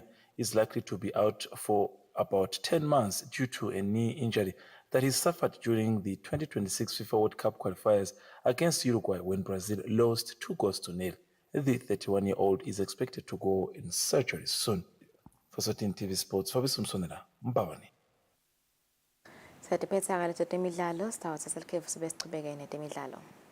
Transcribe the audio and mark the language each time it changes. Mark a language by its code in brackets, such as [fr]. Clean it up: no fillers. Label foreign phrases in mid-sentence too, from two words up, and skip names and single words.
[en] is likely to be out for about 10 months due to a knee injury that he suffered during the 2026 FIFA World Cup qualifiers against Uruguay when Brazil lost 2-0. The 31-year-old is expected to go in surgery soon. For Eswatini TV Sports, Fabrice Msonela, Mbawani. [ss] Satiphethe ngaleto temidlalo, sitawuthatha isikhefu sibe sichubeke netemidlalo.